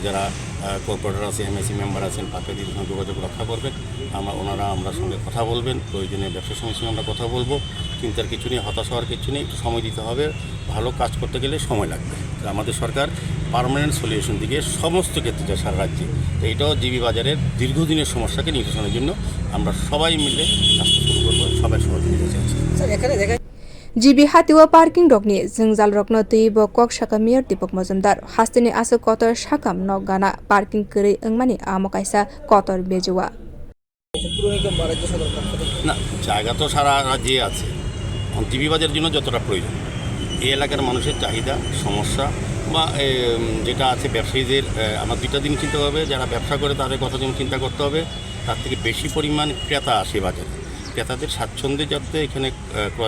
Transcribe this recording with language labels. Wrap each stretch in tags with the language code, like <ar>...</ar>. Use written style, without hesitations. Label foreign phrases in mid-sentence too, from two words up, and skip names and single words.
<bn>যারা কর্পোরেটর আছে এমএসি মেম্বার আছেন পাপিয়া দিদির সঙ্গে যোগাযোগ রক্ষা করবেন ওনারা আমরা সঙ্গে কথা বলবেন প্রয়োজনে ব্যবসা সমিতির সঙ্গে আমরা কথা বলবো চিন্তার কিছু নেই হতাশ হওয়ার কিছু নেই একটু সময় দিতে হবে ভালো কাজ করতে গেলে সময় লাগবে আমাদের সরকার</bn> <en>permanent solution</en> <bn>দিকে সমস্ত ক্ষেত্রে যায় সারা রাজ্যে তো এটাও জিবি বাজারের দীর্ঘদিনের সমস্যাকে নিরসনের জন্য আমরা সবাই মিলে কাজটা শুরু করবো সবাই সহযোগিতা চাইছি</bn> <trp>GB hatiwa parking rokni jingjal rokno tuibo kok saka mayor Deepak Majumdar hastini asu kotor sakam nok gana parking kri engmani amo kaisa kotor bejuwa</trp> <bn>না জায়গা তো সারা রাজ্যে আছে জিবি বাজারের জন্য যতটা প্রয়োজন এই এলাকার মানুষের চাহিদা সমস্যা বা যেটা আছে ব্যবসায়ীদের আমার 2টা দিন চিন্তা হবে যারা ব্যবসা করে তাদের কথা যেমন চিন্তা করতে হবে তার থেকে বেশি পরিমাণ ক্রেতা আসে বাজারে ক্রেতাদের স্বাচ্ছন্দ্যে যাতে এখানে ক্রয়</bn>